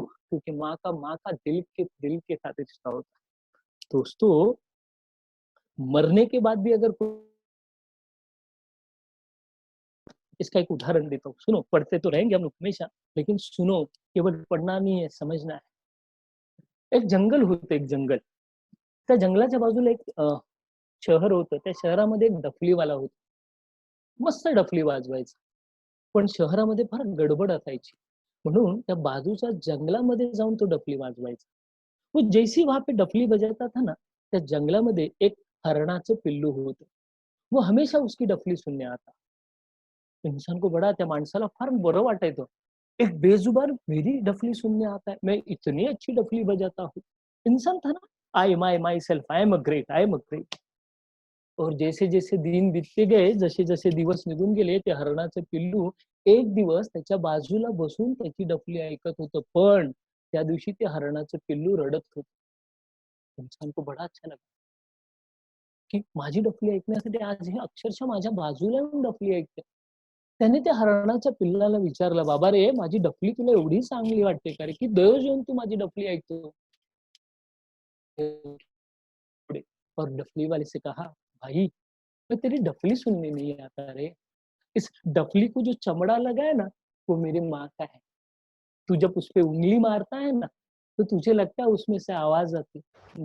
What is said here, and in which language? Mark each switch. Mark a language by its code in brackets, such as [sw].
[hi] क्योंकि माँ का दिल के साथ रिश्ता होता है। दोस्तों मरने के बाद भी अगर इसका एक उदाहरण देता हूँ, सुनो, पढ़ते तो रहेंगे हम लोग हमेशा, लेकिन सुनो, केवल पढ़ना नहीं है, समझना है। [mr] एक जंगल होतं, एक जंगल. त्या जंगलाच्या बाजूला एक शहर होतं. त्या शहरामध्ये एक डफलीवाला होता. मस्त डफली वाजवायचा. पण शहरामध्ये फार गडबड असायची. म्हणून त्या बाजूच्या जंगलामध्ये जाऊन तो डफली वाजवायचा. [hi] वो जैसे वहाँ पे डफली बजाता था ना, [mr] त्या जंगलामध्ये एक हरणाचं पिल्लू होतं. [hi] वो हमेशा उसकी डफली सुनने आता. इंसान को बड़ा [mr] त्या माणसाला फार बरं वाटायचं. [hi] एक बेजुबान मेरी डफली सुनने आता है, मैं इतनी अच्छी डफली बजाता हूँ. इंसान था ना, [en] I my myself, I am a great, I am a great. [hi] और जैसे-जैसे दिन बीतते गए, [mr] जसे-जसे दिवस निघून गेले, ते हरणाचं पिल्लू एक दिवस त्याच्या बाजूला बसून त्याची डफली ऐकत होतं. पण त्या दिवशी ते हरणाचं पिल्लू रडत होतं. [hi] इंसान को बड़ा अच्छा लगा, [mr] की माझी डफली ऐकण्यासाठी आज हे अक्षरशः माझ्या बाजूला येऊन डफली ऐकते. त्याने त्या हरणाच्या पिल्लाला विचारलं, "बाबा रे, माझी डफली तुला एवढी चांगली वाटते का रे, की दररोज येऊन तू माझी डफली ऐकतो?" [hi] और डफली वाले से कहा, "भाई, मैं तेरी डफली सुनने नहीं आता रे। इस डफली को जो चमड़ा लगा है ना, वो मेरी माँ का है। तू जब उस पे उँगली मारता है ना, तो तुझे लगता है उसमें से आवाज़ आती है।